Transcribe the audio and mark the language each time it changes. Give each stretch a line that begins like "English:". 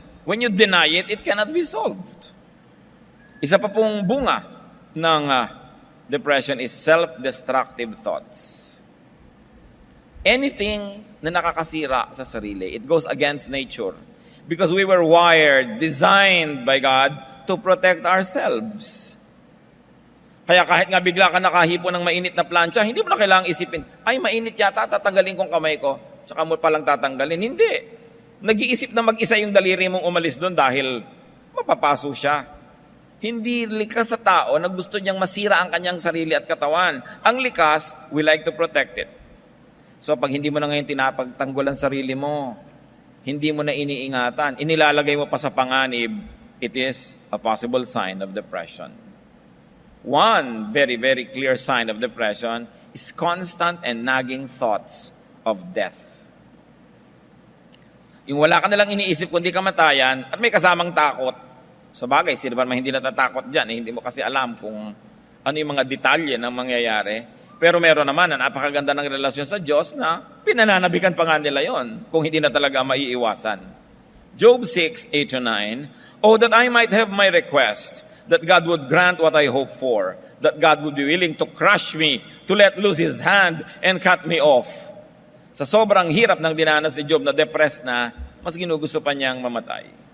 English: When you deny it, it cannot be solved.
Filipino: Isa pa pong bunga ng
English: depression is self-destructive thoughts. Anything
Filipino: na nakakasira sa sarili,
English: it goes against nature. Because we were wired, designed by God to protect ourselves.
Filipino: Kaya kahit nga bigla ka nakahipo ng mainit na plancha, hindi mo na kailangang isipin, ay mainit yata, tatanggalin kong kamay ko. Tsaka mo palang tatanggalin. Hindi. Nag-iisip na mag-isa yung daliri mong umalis doon dahil mapapaso siya. Hindi likas sa tao na gusto niyang masira ang kanyang sarili at katawan. Ang likas,
English: we like to protect it.
Filipino: So pag hindi mo na ngayon tinapagtanggol ang sarili mo, hindi mo na iniingatan, inilalagay mo pa sa panganib,
English: it is a possible sign of depression. One very, very clear sign of depression is constant and nagging thoughts of death.
Filipino: Yung wala ka nalang iniisip kundi kamatayan at may kasamang takot. Sa bagay, sino ba naman hindi natatakot dyan? Hindi mo kasi alam kung ano yung mga detalye ng mangyayari. Pero meron naman na napakaganda ng relasyon sa Diyos na pinananabikan pa nga nila yon kung hindi na talaga maiiwasan.
English: Job 6, 8-9, "Oh, that I might have my request, that God would grant what I hope for, that God would be willing to crush me, to let loose His hand and cut me off."
Filipino: Sa sobrang hirap ng dinanas si Job na depressed na, mas ginugusto pa niyang mamatay.